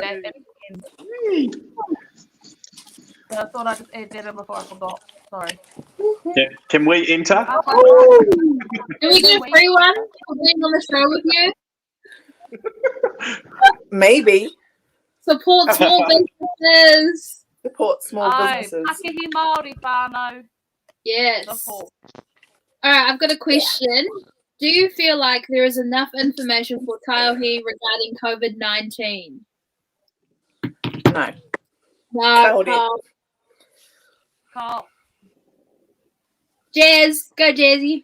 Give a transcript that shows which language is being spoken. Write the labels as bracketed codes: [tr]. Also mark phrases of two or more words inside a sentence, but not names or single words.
[en] So I thought I'd just add that in before I forgot. Sorry. Can we enter? Do we get a free one for being on the show with you? Maybe. Support small businesses. Support small businesses. [mi] Pakehi Māori whānau. [en] Yes. Support. All right, I've got a question. Do you feel like there is enough information for TAIOHI regarding COVID-19? No. No. Carl. Jazz, go Jazzy.